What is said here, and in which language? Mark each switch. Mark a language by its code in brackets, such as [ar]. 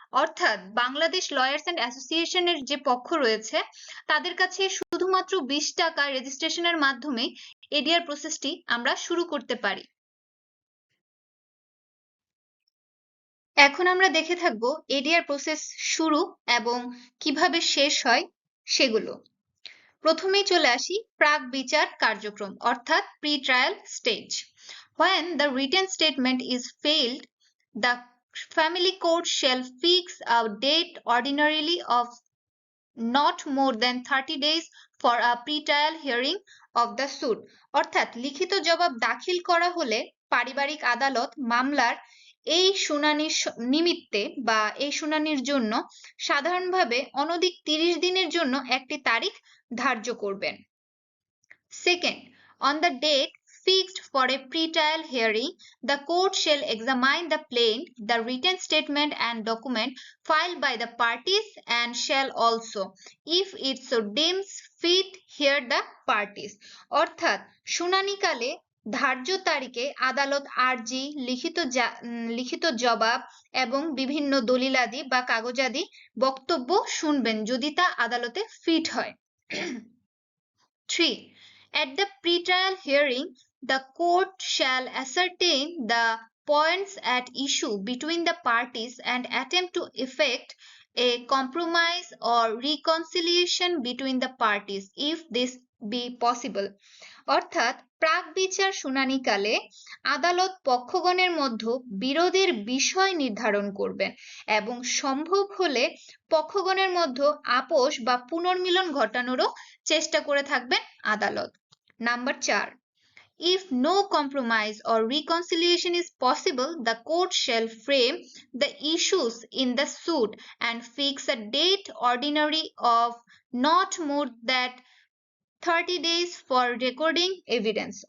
[bn] অর্থাৎ Bangladesh lawyers and অ্যাসোসিয়েশনের যে পক্ষ রয়েছে তাদের কাছে শুধুমাত্র 20 টাকা রেজিস্ট্রেশনের মাধ্যমে এডিআর প্রসেসটি আমরা শুরু করতে পারি। এখন আমরা দেখে থাকবো এডিআর প্রসেস শুরু এবং কিভাবে শেষ হয় সেগুলো। প্রথমেই চলে আসি প্রাক বিচার কার্যক্রম অর্থাৎ pre trial stage. [en] When the written statement is failed, the family court shall fix a date ordinarily of not more than 30 days for a pre-trial hearing of the suit। [bn] অর্থাৎ লিখিত জবাব দাখিল করা হলে পারিবারিক আদালত মামলার এই শুনানির নিমিত্তে বা এই শুনানির জন্য সাধারণভাবে অনধিক 30 দিনের জন্য একটি তারিখ ধার্য করবেন। [en] Second, on the date fixed for a pre-trial hearing, the court shall examine the plaint, the written statement and document filed by the parties and shall also, if it so deems fit, hear the parties। [bn] অর্থাৎ শুনানিকালে ধার্য তারিখে আদালত আর্জি, লিখিত জবাব এবং বিভিন্ন দলিলাদি বা কাগজাদি বক্তব্য শুনবেন যদি তা আদালতে ফিট হয়। 3. [en] At the pre-trial hearing, the court shall ascertain the points at issue between the parties and attempt to effect a compromise or reconciliation between the parties if this be possible। [bn] অর্থাৎ প্রাক বিচার শুনানিকালে আদালত পক্ষগণের মধ্যে বিরোধের বিষয় নির্ধারণ করবেন এবং সম্ভব হলে পক্ষগণের মধ্যে আপোষ বা পুনর্মিলন ঘটানোরও চেষ্টা করে থাকবেন আদালত। [en] Number 4, if no compromise or reconciliation is possible, the court shall frame the issues in the suit and fix a date ordinary of not more than 30 days for recording evidence।